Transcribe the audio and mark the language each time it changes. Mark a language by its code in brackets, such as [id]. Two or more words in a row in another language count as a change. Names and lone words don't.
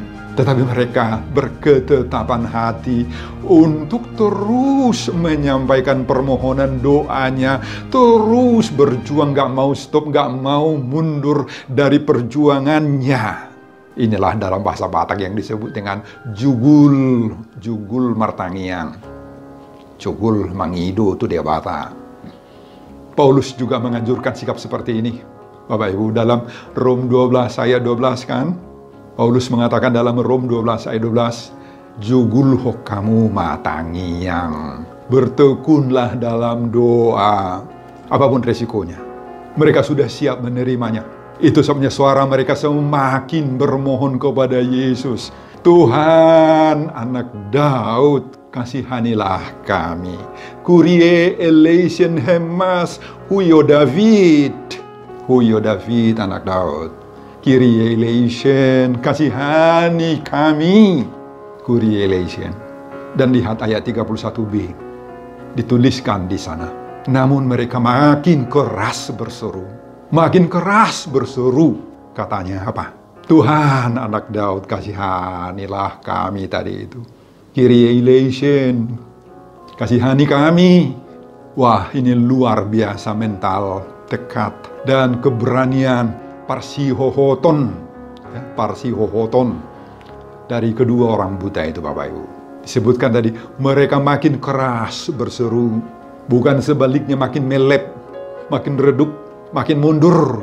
[id] Tetapi mereka berketetapan hati untuk terus menyampaikan permohonan doanya, terus berjuang, gak mau stop, gak mau mundur dari perjuangannya. Inilah dalam bahasa Batak yang disebut dengan [bbc] jugul martangiang. Jugul mangido [id] itu dia Batak. Paulus juga menganjurkan sikap seperti ini. Bapak Ibu, dalam Rom 12 ayat 12 kan, Paulus mengatakan dalam Rom 12 ayat 12, [bbc] jugul hokamu matangiang, [id] bertekunlah dalam doa, apapun resikonya. Mereka sudah siap menerimanya. Itu sebabnya suara mereka semakin bermohon kepada Yesus. Tuhan, Anak Daud, kasihanilah kami. [el] Κύριε ἐλέησον ἡμᾶς υἱὲ Δαυίδ. υἱὲ Δαυίδ, [id] Anak Daud. [el] Κύριε ἐλέησον, [id] kasihani kami. [el] Κύριε ἐλέησον. [id] Dan lihat ayat 31b. Dituliskan di sana. Namun mereka makin keras berseru. Makin keras berseru. Katanya apa? Tuhan, Anak Daud, kasihanilah kami tadi itu. [el] Κύριε ἐλέησον, [id] kasihani kami. Wah, ini luar biasa mental tekad, dan keberanian parsihohoton, parsihohoton dari kedua orang buta itu, Bapak Ibu. Disebutkan tadi, mereka makin keras berseru, bukan sebaliknya makin melep, makin redup, makin mundur.